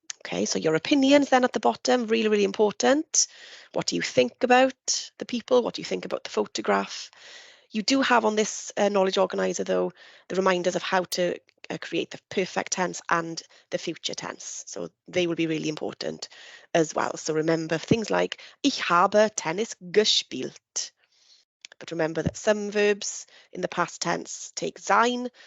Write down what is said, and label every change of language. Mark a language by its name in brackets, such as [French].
[English] Okay, so your opinions then at the bottom, really, really important. What do you think about the people? What do you think about the photograph? You do have on this knowledge organizer, though, the reminders of how to create the perfect tense and the future tense. So they will be really important as well. So remember things like [German] ich habe Tennis gespielt. [English] But remember that some verbs in the past tense take sein.